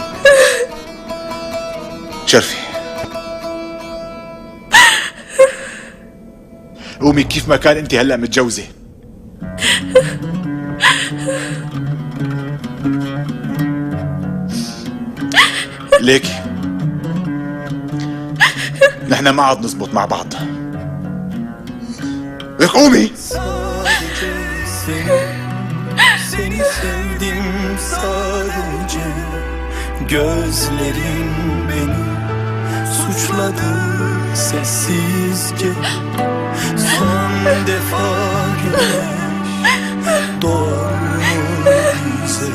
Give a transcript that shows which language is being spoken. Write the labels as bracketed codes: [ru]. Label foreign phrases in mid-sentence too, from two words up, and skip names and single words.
[ar] شرفي قومي كيف ما كان انت هلا متجوزة. ليكي نحن ما عاد نزبط مع بعض. لك قومي. [tr] Seni sevdim sadece. Gözlerin beni suçladı sessizce. Son defa güneş doğar mı bize?